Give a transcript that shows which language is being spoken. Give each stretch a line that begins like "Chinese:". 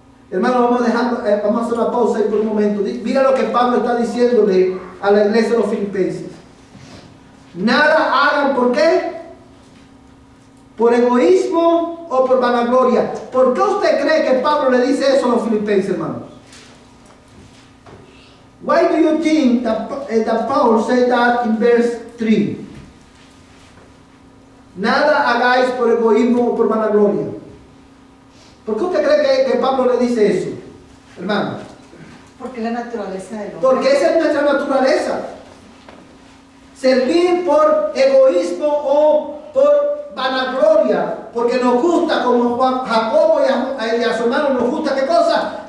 Spanish: Hermano, vamos a hacer una pausa ahí por un momento. Mira lo que Pablo está diciéndole a la iglesia de los filipenses. Nada hagan, ¿por qué? ¿Por egoísmo o por vanagloria? ¿Por qué usted cree que Pablo le dice eso a los filipenses, hermanos?
English: Why do you think that Paul said that in verse 3?
Spanish: Nada hagáis por egoísmo o por vanagloria. ¿Por qué usted cree que Pablo le dice eso, hermano? Porque la naturaleza del hombre. Porque esa es nuestra naturaleza. Servir por egoísmo o por vanagloria, porque nos gusta, como Jacobo y a su hermano nos gusta, ¿qué cosa?